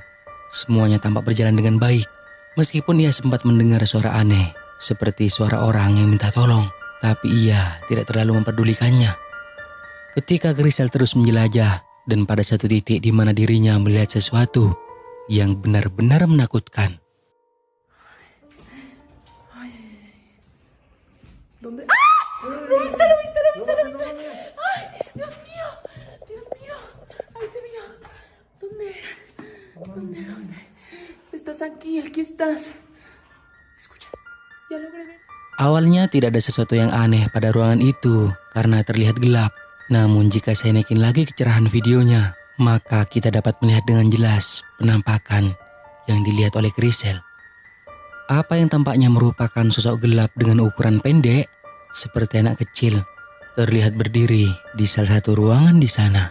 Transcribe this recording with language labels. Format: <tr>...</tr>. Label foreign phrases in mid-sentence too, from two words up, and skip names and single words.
<id>Semuanya tampak berjalan dengan baik, meskipun ia sempat mendengar suara aneh, seperti suara orang yang minta tolong, tapi ia tidak terlalu memperdulikannya. Ketika Criselle terus menjelajah, dan pada satu titik di mana dirinya melihat sesuatu yang benar-benar menakutkan.</id> <es>¿Dónde? ¡Ah! ¡Lo viste, lo viste, lo viste, lo viste! ¡Ay, Dios mío! ¡Dios mío! ¡Ahí se veía! ¿Dónde era? ¿Dónde? Estás aquí, aquí estás. Escucha, ya logré ver.</es> <id>Awalnya tidak ada sesuatu yang aneh pada ruangan itu karena terlihat gelap. Namun jika saya naikin lagi kecerahan videonya, maka kita dapat melihat dengan jelas penampakan yang dilihat oleh Criselle. Apa yang tampaknya merupakan sosok gelap dengan ukuran pendek, seperti anak kecil, terlihat berdiri di salah satu ruangan di sana.</id>